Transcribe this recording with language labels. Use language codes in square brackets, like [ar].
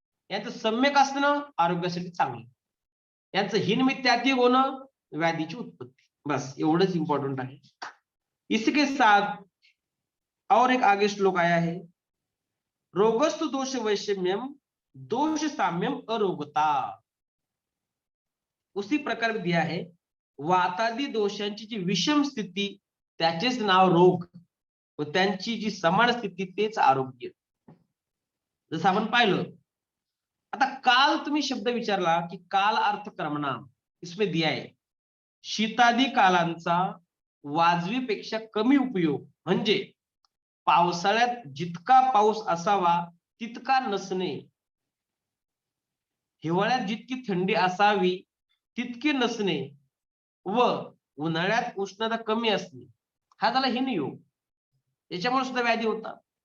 [mr] यांचं सम्यक असणं आरोग्यासाठी चांगलं, यांचं हीन मिथ्याति होणं व्याधीची उत्पत्ती, बस एवढंच इंपॉर्टेंट आहे। [hi] इसके साथ और एक आगे श्लोक आया है, [sa] रोगस्तु दोष वैषम्यम दोष साम्यम अरोगता। [hi] उसी प्रकार दिया है, [mr] वातादी दोषांची जी विषम स्थिती त्याचेच नाव रोग व त्यांची जी समान स्थिती तेच आरोग्य। जसं आपण पाहिलं, आता काल तुम्ही शब्द विचारला की काल अर्थ कर्मनाम, [hi] इसमें दिया है [mr] शीतादी कालांचा वाजवीपेक्षा कमी उपयोग, म्हणजे पावसाळ्यात जितका पाऊस असावा तितका नसणे, हिवाळ्यात जितकी थंडी असावी तितकी नसणे व उन्हाळ्यात उष्णता कमी असणे, हा झाला हीन योग, याच्यामुळे सुद्धा व्याधी होतात।